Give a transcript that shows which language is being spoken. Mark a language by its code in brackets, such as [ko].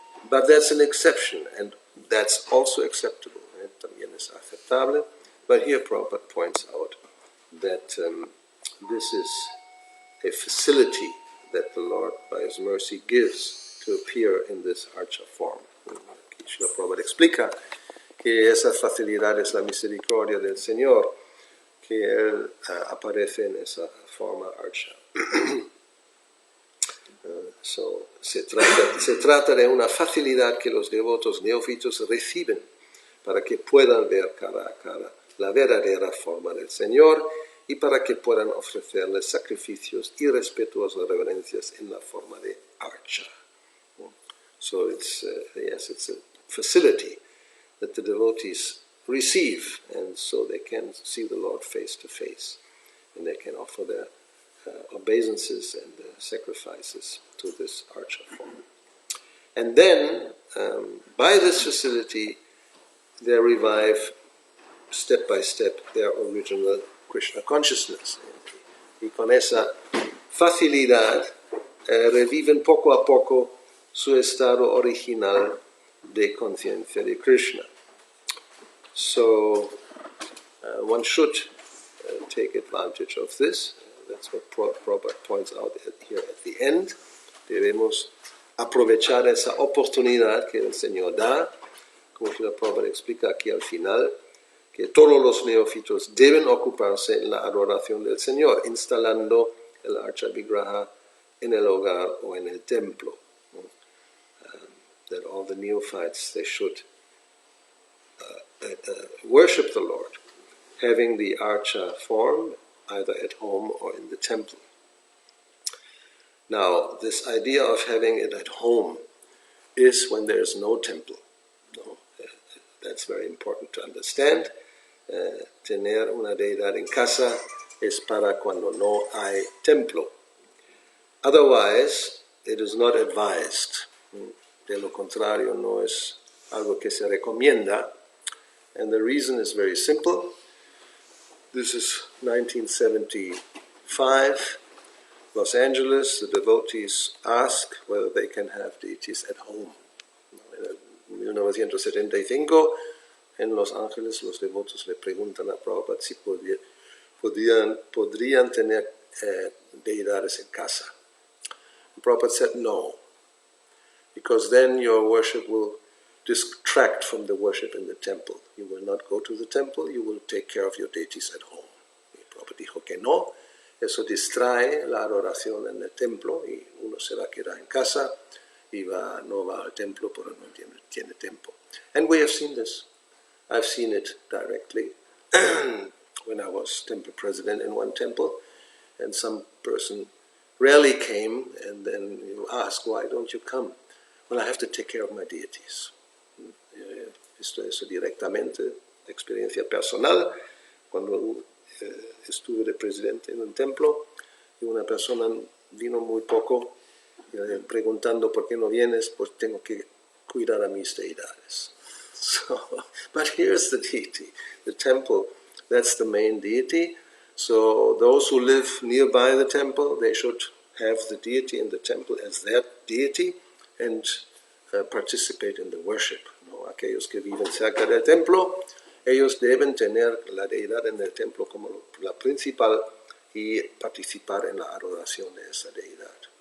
[en] But that's an exception, and that's also acceptable. [es] También es aceptable. [en] But here Prabhupada points out that this is a facility that the Lord, by His mercy, gives to appear in this archa form. [es] Srila Prabhupada explica que esa facilidad es la misericordia del Señor, que Él aparece en esa forma archa. So, se trata de una facilidad que los devotos neófitos reciben para que puedan ver cara a cara la verdadera forma del Señor y para que puedan ofrecerle sacrificios y respetuosas reverencias en la forma de archa. [en] So it's a facility that the devotees receive, and so they can see the Lord face to face, and they can offer their obeisances and sacrifices to this archa form. And then, by this facility, they revive step by step their original Krishna consciousness. [es] Y con esa facilidad reviven poco a poco su estado original de conciencia de Krishna. [en] So one should take advantage of this. That's what Prabhupada points out here at the end. [es] Debemos aprovechar esa oportunidad que el Señor da, como Srila Prabhupada explica aquí al final, que todos los neófitos deben ocuparse en la adoración del Señor, instalando el Archa Vigraha en el hogar o en el templo. [en] That all the neophytes, they should worship the Lord, having the Archa form either at home or in the temple. Now, this idea of having it at home is when there is no temple. That's very important to understand. [es] Tener una deidad en casa es para cuando no hay templo. [en] Otherwise, it is not advised. [es] De lo contrario, no es algo que se recomienda. [en] And the reason is very simple. This is 1975, Los Angeles. The devotees ask whether they can have deities at home. [es] En 1975, en Los Ángeles, los devotos le preguntan a Prabhupada si podrían tener deidades en casa. [en] And Prabhupada said no, because then your worship will distract from the worship in the temple. You will not go to the temple, you will take care of your deities at home. [es] Y Prabhupada dijo que no, eso distrae la adoración en el templo y uno se va a quedar en casa y no va al templo porque no tiene tiempo. [en] And we have seen this. I've seen it directly when I was temple president in one temple, and some person rarely came, and then you ask, why don't you come? Well, I have to take care of my deities. [es] Esto es directamente experiencia personal. Cuando estuve de presidente en un templo y una persona vino muy poco, preguntando por qué no vienes, pues tengo que cuidar a mis deidades. [en] So, but here's the deity, the temple. That's the main deity. So those who live nearby the temple, they should have the deity in the temple as their deity and participate in the worship. [es] ¿No? Aquellos que viven cerca del templo, ellos deben tener la deidad en el templo como la principal y participar en la adoración de esa deidad.